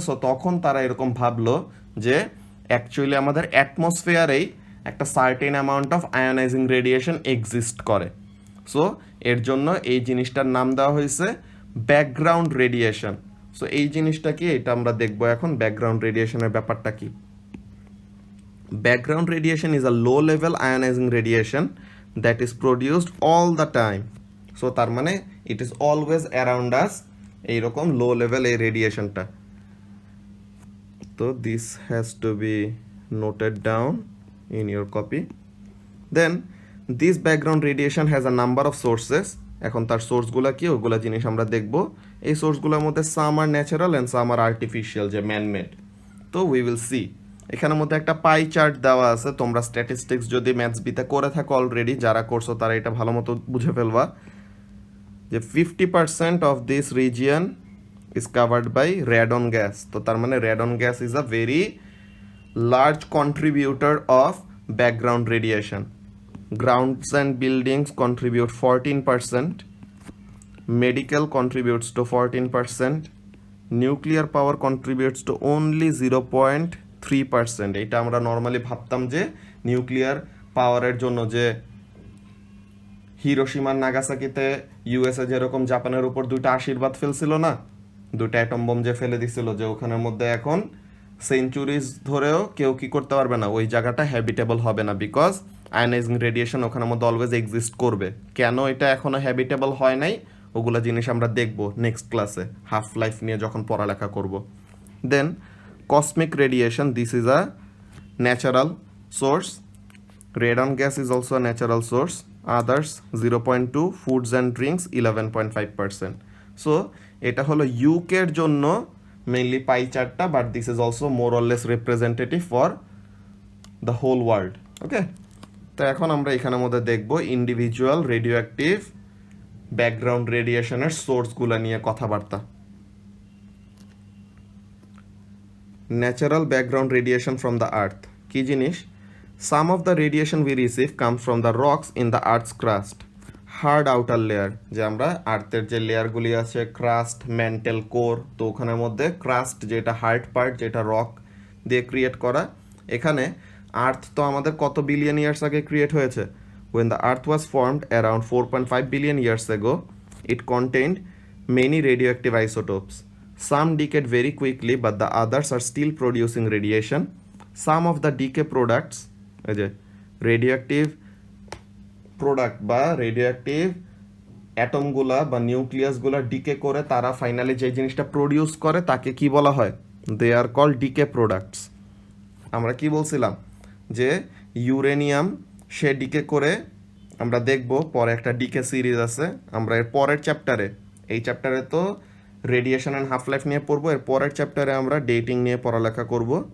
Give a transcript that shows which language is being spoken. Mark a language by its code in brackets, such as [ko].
[bn] So তখন তারা এরকম ভাবলো যে অ্যাকচুয়ালি আমাদের অ্যাটমসফিয়ারেই একটা certain amount of ionising radiation exist করে। সো এর জন্য এই জিনিসটার নাম দেওয়া হয়েছে ব্যাকগ্রাউন্ড রেডিয়েশন। সো এই জিনিসটা কি, এটা আমরা দেখবো এখন ব্যাকগ্রাউন্ড রেডিয়েশনের ব্যাপারটা কি। [en] Background radiation is a low-level ionizing radiation that is produced all the time. So তার মানে it is always around us [bn] এইরকম [en] Low level এই রেডিয়েশনটা। তো this has to be noted down in your copy. Then this background radiation has a number of sources. [bn] এখন তার সোর্সগুলো কি ওগুলা জিনিস আমরা দেখব। এই সোর্সগুলোর মধ্যে [en] some are natural and some are artificial, [bn] যে ম্যানমেড। [en] তো we will see [bn] এখানের মধ্যে একটা পাই চার্ট দেওয়া আছে। তোমরা স্ট্যাটিস্টিক্স যদি ম্যাথস বিতে করে থাকো অলরেডি, যারা করছো তারা এটা ভালো মতো বুঝে ফেলবা যে [en] 50% of this region is covered by radon gas. [bn] তো তার মানে [en] Radon gas is a very large contributor of background radiation. Grounds and buildings contribute 14%, medical contributes to 14%, nuclear power contributes to only 0.3%. [bn] এটা আমরা নর্মালি ভাবতাম যে nuclear পাওয়ারের জন্য, যে হিরোশিমা নাগাসাকিতে ইউএসএ যেরকম জাপানের উপর দুইটা আশীর্বাদ ফেলছিল না, দুইটা অ্যাটম বোম যে ফেলে দিছিল, যে ওখানের মধ্যে এখন সেঞ্চুরিজ ধরেও কেউ কি করতে পারবে না, ওই জায়গাটা হ্যাবিটেবল হবে না, বিকজ আয়নাইজিং রেডিয়েশন ওখানের মধ্যে অলওয়েজ এক্সিস্ট করবে। কেন এটা এখনো হ্যাবিটেবল হয় নাই ওগুলা জিনিস আমরা দেখব নেক্সট ক্লাসে, হাফ লাইফ নিয়ে যখন পড়ালেখা করব। [en] Then cosmic radiation, this is a natural source. Radon gas is also a natural source. Others 0.2, foods and drinks 11.5%. [bn] So এটা হলো ইউকের জন্য mainly pi চার্টটা, [en] But this is also more or less representative for the whole world. [bn] ওকে, তো এখন আমরা এখানের মধ্যে দেখব ইন্ডিভিজুয়াল রেডিও অ্যাক্টিভ ব্যাকগ্রাউন্ড রেডিয়েশনের সোর্সগুলো নিয়ে কথাবার্তা। [en] natural background radiation from the earth [bn] কি জিনিস? [en] Some of the radiation we receive comes from the rocks in the Earth's crust, hard outer layer। [bn] যে আমরা আর্থের যে লেয়ারগুলি আছে, ক্রাস্ট, ম্যান্টেল, কোর, তো ওখানের মধ্যে ক্রাস্ট যেটা হার্ড পার্ট, যেটা রক দিয়ে ক্রিয়েট করা। এখানে আর্থ তো আমাদের কত বিলিয়ন ইয়ার্স আগে ক্রিয়েট হয়েছে? [en] When the earth was formed around 4.5 billion years ago, it contained many radioactive isotopes. Some decayed very quickly, but the others are still producing radiation. Some of the decay products, [bn] এই যে radioactive product বা radioactive অ্যাটমগুলা বা নিউক্লিয়াসগুলা decay করে তারা finally যে জিনিসটা produce করে তাকে কি বলা হয়? [en] They are call decay products. [bn] আমরা কি বলছিলাম যে ইউরেনিয়াম সে ডিকে করে, আমরা দেখব পরে একটা ডিকে সিরিজ আছে, আমরা এর পরের চ্যাপ্টারে, এই চ্যাপ্টারে তো রেডিয়েশন অ্যান্ড হাফ লাইফ নিয়ে পড়বো, এর পরের চ্যাপ্টারে আমরা ডেটিং নিয়ে পড়ালেখা করব।